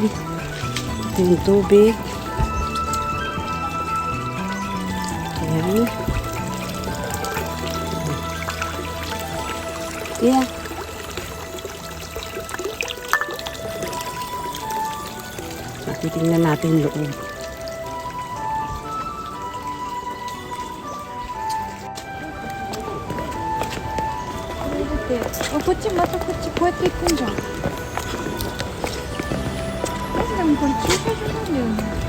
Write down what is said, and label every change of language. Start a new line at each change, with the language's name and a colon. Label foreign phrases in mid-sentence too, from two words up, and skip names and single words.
Filipino: Ito yung tubig. Ayan. Yeah. Titingnan natin loob.
Japanese: あ、こっちまたこっちこうやって行くんじゃん。でもこれ駐車場なんだよね。